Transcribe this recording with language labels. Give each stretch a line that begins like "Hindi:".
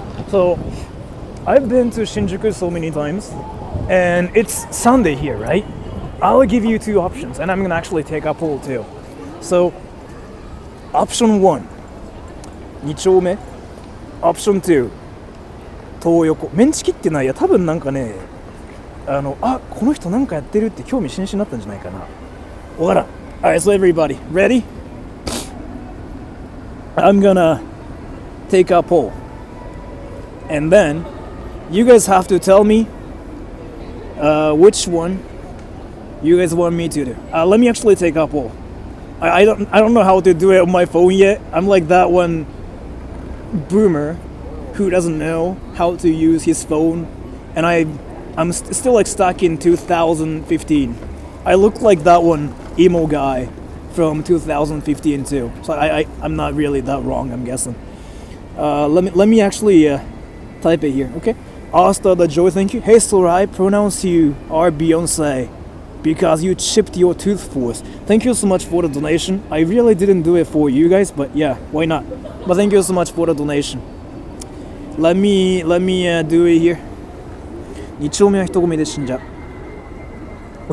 English: So, I've been to Shinjuku so many times, and it's Sunday here, right? I'll give you two options, and I'm gonna actually take a poll too. So, option 1, 2丁目 Option 2, 東横。
Japanese: メンチ切ってない。いや、多分なんかね、この人なんかやってるって興味津々になったんじゃないかな。わからん。
English: Alright, so everybody, ready? I'm gonna take a poll. And then, you guys have to tell me which one you guys want me to do. Let me actually take a poll. I don't know how to do it on my phone yet. I'm like that one boomer who doesn't know how to use his phone, and I'm still like stuck in 2015. I look like that one emo guy from 2015 too. So I'm not really that wrong, I'm guessing. Let me actually type it here, okay? Asta the Joy, thank you. Hey Sora, I pronounce you are Beyonce because you chipped your tooth for us. Thank you so much for the donation. I really didn't do it for you guys, but yeah, why not? But thank you so much for the donation. Let me do it here.
Japanese: 2丁目は人混みで死んじゃう。